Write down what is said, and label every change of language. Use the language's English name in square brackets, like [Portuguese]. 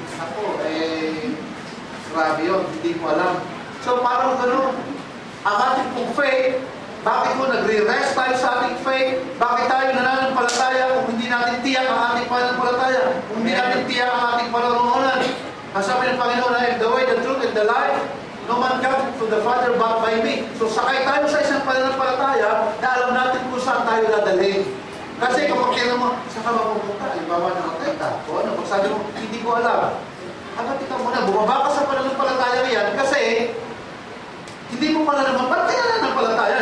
[Filipino] Ako, grabe yun, hindi ko alam. So parang gano'n, ang ating pong faith, bakit po nagre-rest tayo sa ating faith? Bakit tayo nananampalataya kung hindi natin tiyak ang ating pananampalataya? Kung hindi natin tiyak ang ating panaroonan? Ang sabi ng Panginoon, [English] I am the way, the truth, and the life. No man comes to the Father but by me. [Filipino] So sakay tayo sa isang pananampalataya na alam natin kung saan tayo dadalhin. Kasi kapag kailan mo, saan ka mapupunta? Halimbawa nakatay ka. O ano, pag sabi mo, hindi ko alam. Hanggang ikaw muna, bumaba ka sa pananampalataya yan kasi hindi mo pala naman, ba't kaya nananampalataya?